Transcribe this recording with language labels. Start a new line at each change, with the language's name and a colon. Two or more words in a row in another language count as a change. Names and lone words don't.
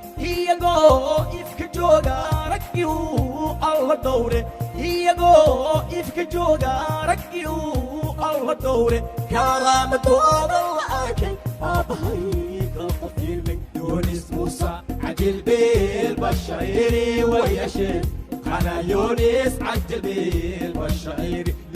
Somali: Iyagoo ifka jooga raggi uu Alla dhowre. Iyagoo ifka jooga raggi uu Alla dhowre. Karaamadooda la arkay, aabbahay ka tafirmay.
Arabic: Yunus Musa, عجل بالبشاير ويا شيخ. خان يونس عجل بالبشاير.